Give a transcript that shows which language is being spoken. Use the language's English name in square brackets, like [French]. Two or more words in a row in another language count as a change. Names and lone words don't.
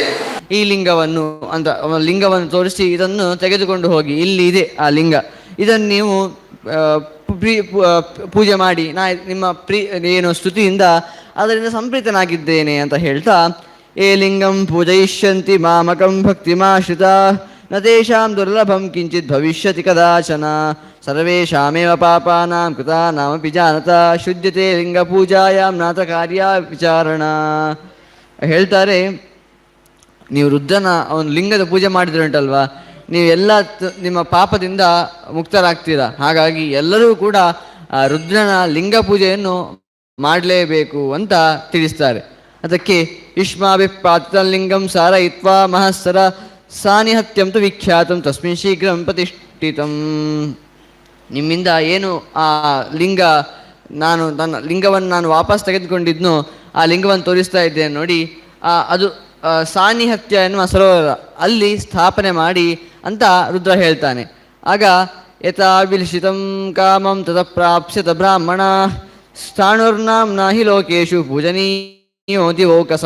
[Kannada] ಈ ಲಿಂಗವನ್ನು ತೋರಿಸಿ ಇದನ್ನು ತೆಗೆದುಕೊಂಡು ಹೋಗಿ, ಇಲ್ಲಿ ಇದೆ ಆ ಲಿಂಗ, ಇದನ್ನು ನೀವು ಪೂಜೆ ಮಾಡಿ, ನಾ ನಿಮ್ಮ ಏನು ಸ್ತುತಿಯಿಂದ ಅದರಿಂದ ಸಂಪ್ರೀತನಾಗಿದ್ದೇನೆ ಅಂತ ಹೇಳ್ತಾ, [Sanskrit] ಏ ಲಿಂಗಂ ಪೂಜಯಿಷ್ಯಂತಿ ಮಾಮಕಂ ಭಕ್ತಿಮಾಶ್ರಿತ ನ ತೇಷಾಂ ದುರ್ಲಭಂ ಕಿಂಚಿತ್ ಭವಿಷ್ಯತಿ ಕದಾಚನ ಸರ್ವೇಷಾಮೇವ ಪಾಪಾನಾಂ ಕೃತಾನಾಮಪಿ ಜಾನತ ಶುದ್ಧತೆ ಲಿಂಗ ಪೂಜಾಯಾಂ ನಾಥ ಕಾರ್ಯ ವಿಚಾರಣ. [Kannada] ಹೇಳ್ತಾರೆ, ನೀವು ರುದ್ರನ ಅವನು ಲಿಂಗದ ಪೂಜೆ ಮಾಡಿದ್ರೆ ಉಂಟಲ್ವಾ, ನೀವೆಲ್ಲ ನಿಮ್ಮ ಪಾಪದಿಂದ ಮುಕ್ತರಾಗ್ತೀರಾ. ಹಾಗಾಗಿ ಎಲ್ಲರೂ ಕೂಡ ರುದ್ರನ ಲಿಂಗ ಪೂಜೆಯನ್ನು ಮಾಡಲೇಬೇಕು ಅಂತ ತಿಳಿಸ್ತಾರೆ. [Sanskrit] ಅದಕ್ಕೆ ಯುಷ್ಮಾಭಿಪಾತಲಿಂಗಂ ಸಾರಯಿತ್ವಾ ಮಹಸ್ಸರ ಸಾನಿಹತ್ಯಂ ತು ವಿಖ್ಯಾತಂ ತಸ್ಮಿನ್ ಶೀಘ್ರಂ ಪ್ರತಿಷ್ಠಿತಂ. [Kannada] ನಿಮ್ಮಿಂದ ಏನು ಆ ಲಿಂಗ, ನನ್ನ ಲಿಂಗವನ್ನು ನಾನು ವಾಪಸ್ ತೆಗೆದುಕೊಂಡಿದ್ನು, ಆ ಲಿಂಗವನ್ನು ತೋರಿಸ್ತಾ ಇದ್ದೇನೆ ನೋಡಿ, ಅದು ಸಾನಿಹತ್ಯ ಎನ್ನುವ ಸರೋವರ ಅಲ್ಲಿ ಸ್ಥಾಪನೆ ಮಾಡಿ ಅಂತ ರುದ್ರ ಹೇಳ್ತಾನೆ. [Sanskrit] ಆಗ ಯಥಾಭಿಲಿಷಿತಂ ಕಾಮಂ ತತ ಪ್ರಾಪ್ಸ್ಯತ ಬ್ರಾಹ್ಮಣ ಸ್ಥಾಣುರ್ನಾಂನ ಹಿ ಲೋಕೇಶು ಪೂಜನೀಯೋ ದಿವೋಕಸ.